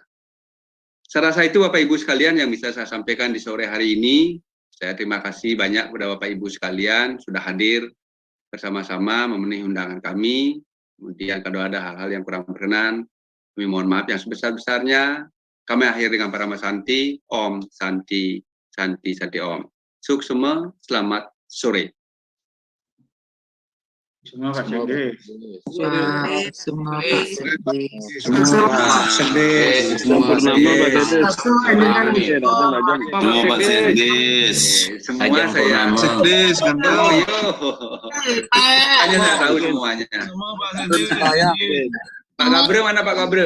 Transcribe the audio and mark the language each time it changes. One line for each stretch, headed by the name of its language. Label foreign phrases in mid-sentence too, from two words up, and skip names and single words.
Indonesian: Saya rasa itu Bapak Ibu sekalian yang bisa saya sampaikan di sore hari ini. Saya terima kasih banyak kepada Bapak Ibu sekalian sudah hadir bersama-sama memenuhi undangan kami. Kemudian kalau ada hal-hal yang kurang berkenan, kami mohon maaf yang sebesar-besarnya. Kami akhiri dengan para Santi,
Sanskrit: Om Santi, Santi Om.
Indonesian: Suksema, selamat sore. Semua Pak Sekdes. Semua Pak Sekdes. Semua saya. Sekdes kan Hanya saya tahu semuanya. Pak Gabriel mana Pak Gabriel?